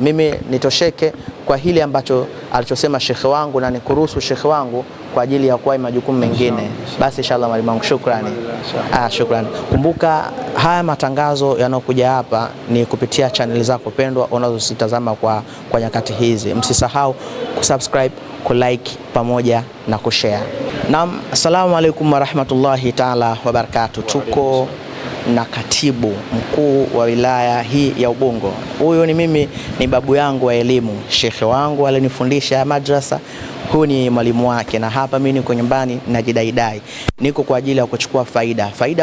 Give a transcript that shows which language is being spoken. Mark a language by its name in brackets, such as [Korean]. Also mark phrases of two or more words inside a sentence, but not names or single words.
[Swahili] Mimi nitosheke kwa hili ambacho alichosema shekhe wangu, na nikuruhusu shekhe wangu kwa ajili ya kuwahi majukumu mengine. Basi inshallah mwalimu wangu, shukrani. Shukrani. Kumbuka haya matangazo yanayokuja hapa ni kupitia channel zako pendwa unazozitazama kwa nyakati hizi. Msisahau kusubscribe, kulike pamoja na kushare. Naam, [Arabic] السلام عليكم ورحمة الله تعالى وبركاته. [Swahili] Tuko na katibu mkuu wa wilaya hii ya Ubungo. Huyu ni mimi, ni babu yangu wa elimu, shekhe wangu alinifundisha madrasa. Huyu ni mwalimu wake, na hapa mimi niko nyumbani najidaidai, niko kwa ajili ya kuchukua faida.